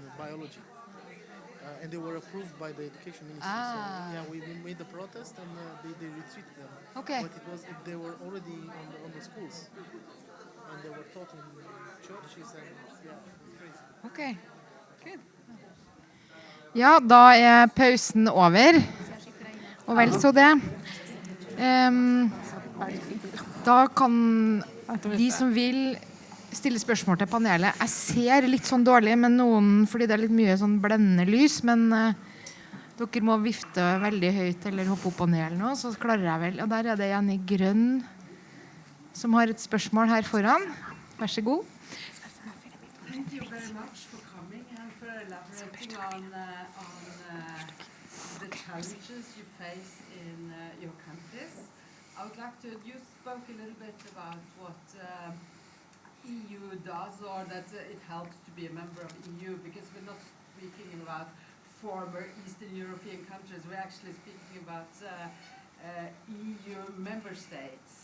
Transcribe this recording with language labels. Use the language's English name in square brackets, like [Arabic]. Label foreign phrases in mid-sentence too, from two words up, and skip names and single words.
[English] biology. And they were approved by the education ministry. Ah. So, yeah, we made the protest and they retreated them. Okay. But they were already on the schools. And they were taught in churches and yeah, it's crazy. Ok, good. [Norwegian] Ja, da er pausen over, og vel så det. Da kan de som vil stille spørsmål til panelet. Jeg ser litt sånn dårlig med noen, fordi det er litt mye sånn blendende lys, men dere må vifte veldig høyt eller hoppe opp og ned eller noe, så klarer jeg vel. Og der er det en i grønn som har et spørsmål her foran. Vær så god. [English] Thank you very much for coming and for elaborating on the challenges you face in your countries. I would like to, you spoke a little bit about what EU does, or that it helps to be a member of EU, because we're not speaking about former Eastern European countries, we're actually speaking about EU member states.